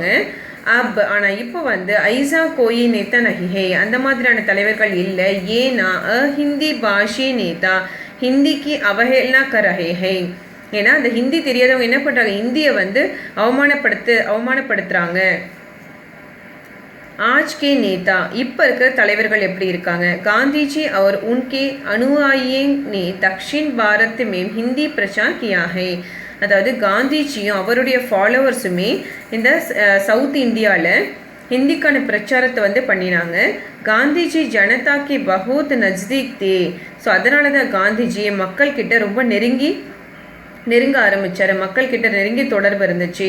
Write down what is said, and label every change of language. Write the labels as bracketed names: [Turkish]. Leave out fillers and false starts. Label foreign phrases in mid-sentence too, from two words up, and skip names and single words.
[Tamil] ஆனால் இப்போ வந்து [Hindi] ऐसा कोई नेता नहीं, [Tamil] அந்த மாதிரியான தலைவர்கள் இல்லை. [Hindi] ஏன்னா हिंदी भाषी नेता हिंदी की अवहेलना कर रहे हैं. [Tamil] ஏன்னா அந்த ஹிந்தி தெரியாதவங்க என்ன பண்ணுறாங்க, ஹிந்தியை வந்து அவமானப்படுத்துகிறாங்க. [Hindi] आज के नेता, [Tamil] இப்போ இருக்கிற தலைவர்கள் எப்படி இருக்காங்க. [Hindi] காந்திஜி और उनके अनुयायियों ने दक्षिण भारत में हिंदी प्रचार किया है. [Tamil] அதாவது காந்திஜியும் அவருடைய ஃபாலோவர்ஸுமே இந்த சவுத் இந்தியாவில் ஹிந்திக்கான பிரச்சாரத்தை வந்து பண்ணினாங்க. [Hindi] गांधीजी जनता के बहुत नज़दीक थे. [Tamil] ஸோ அதனால தான் காந்திஜியை மக்கள் கிட்ட ரொம்ப நெருங்க ஆரம்பித்தார், மக்கள் கிட்ட நெருங்கி தொடர்பு இருந்துச்சு.